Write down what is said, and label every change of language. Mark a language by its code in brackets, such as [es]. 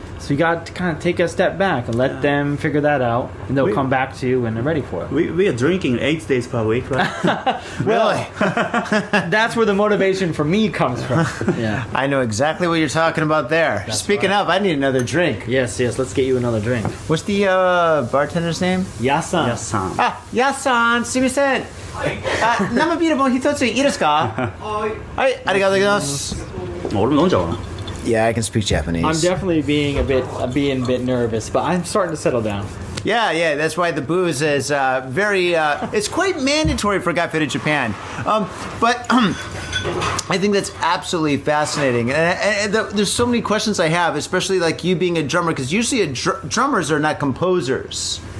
[en] So you got to kind of take a step back and let them figure that out, and they'll come back to you when they're ready for it. We are drinking 8 days per week, right? Really? That's where the motivation for me comes from. Yeah. I know exactly what you're talking about there. Speaking right. of, I need another drink. Yes. Let's get you another drink. What's the bartender's name? Yasan. Yes, [ja] Yasan, すみません。生ビールも一ついいですか？はい、ありがとうございます。俺も飲んじゃおうかな。 [en] Yeah, I can speak Japanese. I'm definitely being a bit nervous, but I'm starting to settle down. Yeah, that's why the booze is very, it's quite mandatory for Got Fitted Japan. But I think that's absolutely fascinating. And there's so many questions I have, especially like you being a drummer, because usually drummers are not composers.